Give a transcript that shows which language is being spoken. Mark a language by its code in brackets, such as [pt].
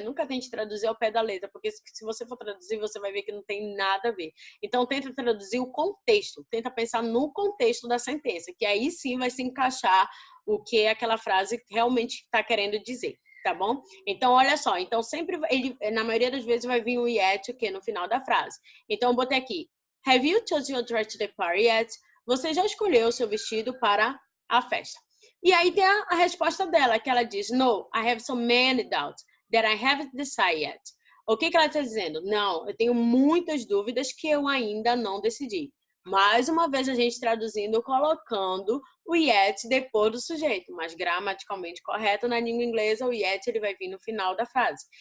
[pt] Nunca tente traduzir ao pé da letra, porque se você for traduzir, você vai ver que não tem nada a ver. Então, tenta traduzir o contexto, tenta pensar no contexto da sentença, que aí sim vai se encaixar o que aquela frase realmente está querendo dizer, tá bom? Então, olha só, então sempre, ele, na maioria das vezes vai vir o yet, o que no final da frase. Então, eu botei aqui, [en] have you chosen your dress to the party yet? [pt] Você já escolheu o seu vestido para a festa? E aí tem a resposta dela, que ela diz, [en] no, I have so many doubts that I haven't decided yet. [pt] O que ela está dizendo? Não, eu tenho muitas dúvidas que eu ainda não decidi. Mais uma vez a gente traduzindo, colocando o yet depois do sujeito, mas gramaticalmente correto na língua inglesa, o yet ele vai vir no final da frase.